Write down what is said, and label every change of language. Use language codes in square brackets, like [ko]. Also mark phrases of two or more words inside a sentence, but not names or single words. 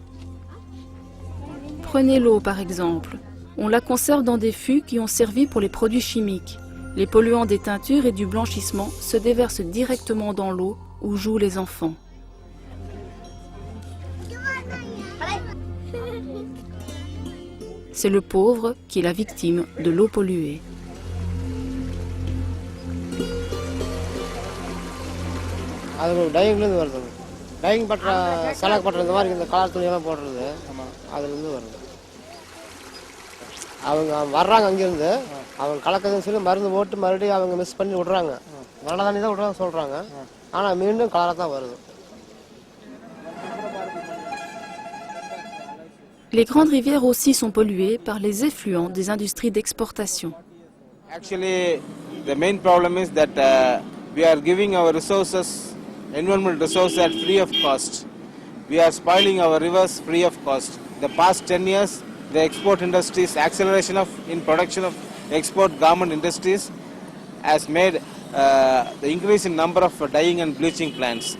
[fr] Prenez l'eau par exemple. On la conserve dans des fûts qui ont servi pour les produits chimiques. Les polluants des teintures et du blanchissement se déversent directement dans l'eau où jouent les enfants. C'est le pauvre qui est la victime de l'eau polluée. [ta] அது டையிங்லேருந்து வருது. டையிங் பற்ற சலக் பற்ற இந்த மாதிரி இந்த கலர் துணியெல்லாம் போடுறது அதுலேருந்து வருது. அவங்க வர்றாங்க அங்கேருந்து அவங்க கலக்குதுன்னு சொல்லி மருந்து போட்டு மறுபடியும் அவங்க மிஸ் பண்ணி விட்றாங்க. நல்ல தண்ணி தான் விட்றாங்க சொல்கிறாங்க. ஆனால் மீண்டும் கலராக தான் வருது. [fr] Les grandes rivières aussi sont polluées par les effluents des industries d'exportation. [en] Actually, the main problem is that we are giving our resources, environmental resources at free of cost. We are spoiling our rivers free of cost. The past 10 years, the export industries, acceleration in production of export garment industries has made the increase in number of dyeing and bleaching plants.